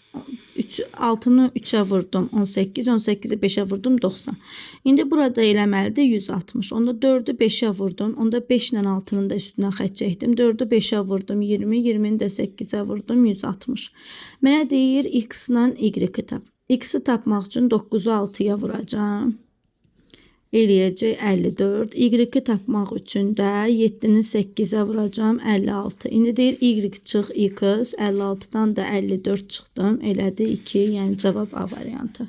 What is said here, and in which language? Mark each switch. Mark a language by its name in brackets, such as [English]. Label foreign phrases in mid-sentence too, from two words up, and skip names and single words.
[Azerbaijani] 6-nı 3-ə vurdum 18, 18-i 5-ə vurdum 90. İndi burada eləməlidir 160. Onda 4-ü 5-ə vurdum. Onda 5 ilə 6-nın da üstünə xətt çəkdim. 4-ü 5-ə vurdum 20, 20-ni də 8-ə vurdum 160. Mənə deyir X ilə Y-i tap. X-i tapmaq üçün 9-u 6-ya vuracam. Eləyəcək 54. Y-i tapmaq üçün də 7-ni 8-ə vuracam 56. İndi deyir Y çıx X, 56-dan da 54 çıxdım. Elədi 2, yəni cavab A variantı.